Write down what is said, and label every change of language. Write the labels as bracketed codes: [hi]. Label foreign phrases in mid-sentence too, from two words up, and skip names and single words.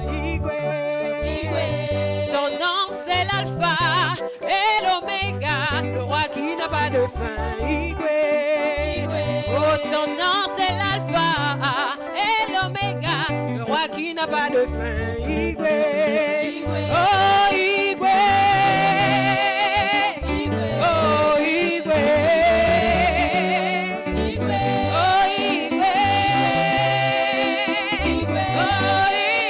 [ig] Igwe. [fr] Ton nom c'est l'alpha et l'oméga, le roi qui n'a pas de fin. [ig] Igwe. [fr] Oh, ton nom c'est l'alpha et l'oméga, le roi qui n'a pas de fin. [ig] Igwe. Oh, Igwe. Oh, Igwe. Oh, Igwe. Oh,